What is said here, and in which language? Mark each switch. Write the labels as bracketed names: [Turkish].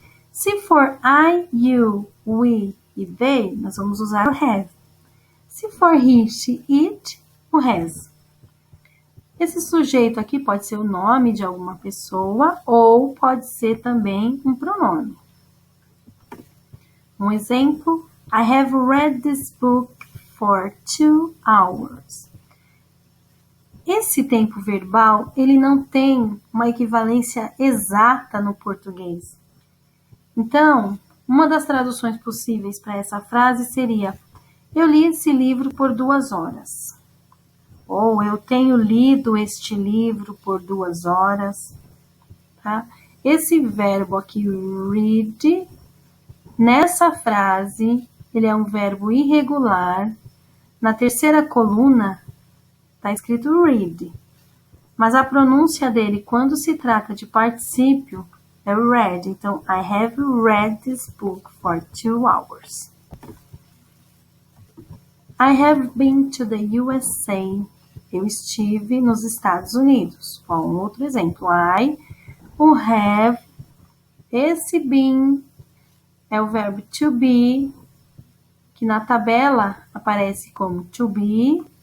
[Portuguese] Se for I, you, we e they, nós vamos usar o have. Se for he, she, it, o has. Esse sujeito aqui pode ser o nome de alguma pessoa ou pode ser também um pronome. Um exemplo: [English] I have read this book for 2 hours. [Portuguese] Esse tempo verbal, ele não tem uma equivalência exata no português. Então, uma das traduções possíveis para essa frase seria: eu li esse livro por 2 horas. Ou eu tenho lido este livro por 2 horas. Tá? Esse verbo aqui, read, nessa frase, ele é um verbo irregular. Na terceira coluna, está escrito read. Mas a pronúncia dele, quando se trata de particípio, é read. [English] Então, I have read this book for 2 hours. I have been to the USA. [Portuguese] Eu estive nos Estados Unidos. Bom, um outro exemplo. I, o have, esse been é o verbo to be, que na tabela aparece como to be.